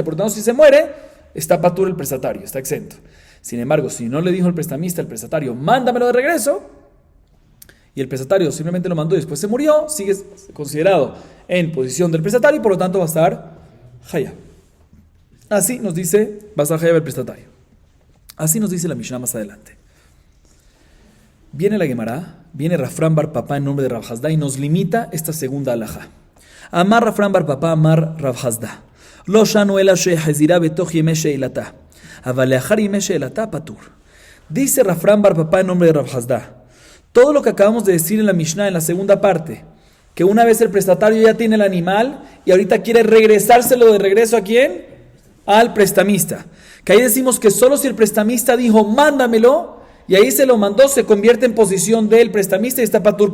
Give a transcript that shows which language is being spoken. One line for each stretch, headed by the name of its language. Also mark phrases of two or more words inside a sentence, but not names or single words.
Spanish: Por lo tanto, si se muere, está patur el prestatario, está exento. Sin embargo, si no le dijo el prestamista al prestatario, mándamelo de regreso, y el prestatario simplemente lo mandó y después se murió, sigue considerado en posición del prestatario y por lo tanto va a estar hayab. Así nos dice, va a estar hayab el prestatario. Así nos dice la Mishnah más adelante. Viene la Gemara, viene Rafram bar Papá en nombre de Rav Hasda y nos limita esta segunda halajá.
Hebrew: אמר רפרם בר פפא, אמר רב חסדא. לא שנו אלא שהחזירה בתוך ימי שאלתה. אבל לאחר ימי שאלתה פטור.
Spanish: Dice Rafram bar Papá en nombre de Rav Hasda. Todo lo que acabamos de decir en la Mishnah, en la segunda parte, que una vez el prestatario ya tiene el animal y ahorita quiere regresárselo de regreso ¿a quién? Al prestamista. Que ahí decimos que solo si el prestamista dijo, mándamelo, y ahí se lo mandó, se convierte en posesión del prestamista y está patur.